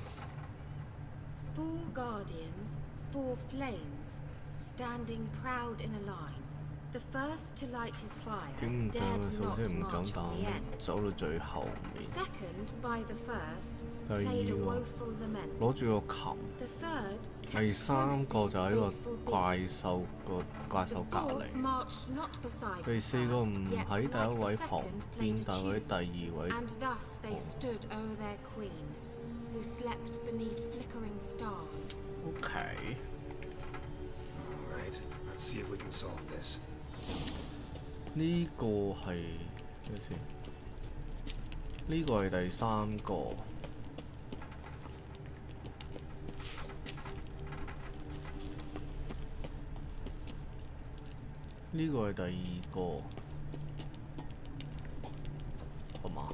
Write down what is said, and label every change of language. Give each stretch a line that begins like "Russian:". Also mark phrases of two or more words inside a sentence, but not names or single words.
English: 4 guardians, 4 flames, standing proud in a line. The first to light his fire dared not march on the end. The second, by the first, played a woeful lament.
Cantonese: 攞住個琴。
English: The third
Cantonese: 第三個就喺個怪獸隔離。
English: marched not beside
Cantonese: 第四個唔喺第一位旁邊，但係喺第二位。
English: And thus they stood o'er their queen, who slept beneath flickering stars. Okay. All right. Let's see if we can solve this.
Cantonese: 呢個係咩先？呢個係第三個。呢個係第二個，係嘛？